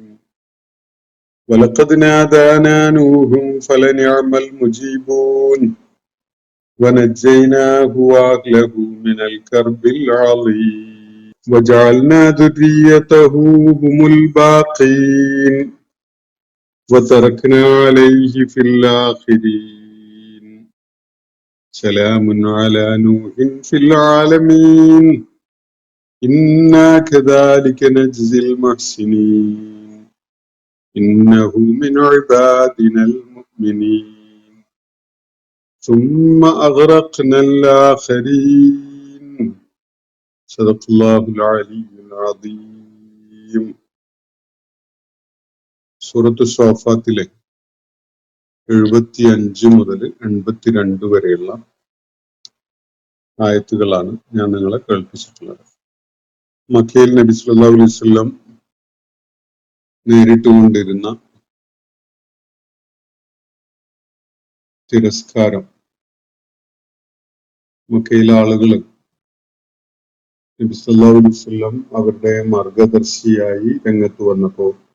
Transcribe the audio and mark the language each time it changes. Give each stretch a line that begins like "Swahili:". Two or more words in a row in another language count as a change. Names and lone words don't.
Arabic: ولقد نادانا نوح فلنعم المجيبون ونجيناه وأهله من الكرب العظيم وجعلنا ذريته هم الباقين وتركنا عليه في الآخرين سلام على نوح في العالمين إنا كذلك نجزي المحسنين إنه من عبادنا المؤمنين ثم أغرقنا الآخرين صدق الله العلي العظيم.
Malayalam: സൂറത്ത് സ്വാഫാത്തിലെ 75 മുതൽ 82 വരെയുള്ള ആയത്തുകളാണ് ഞാൻ നിങ്ങളെ കേൾപ്പിച്ചിട്ടുള്ളത്. മക്കയിൽ നബി
Arabic: صلى الله عليه وسلم
Malayalam: നേരിട്ടുകൊണ്ടിരുന്ന തിരസ്കാരം മക്കയിലെ ആളുകൾ നബി
Arabic: صلى الله عليه وسلم
Malayalam: അവരുടെ മാർഗദർശിയായി രംഗത്ത് വന്നപ്പോൾ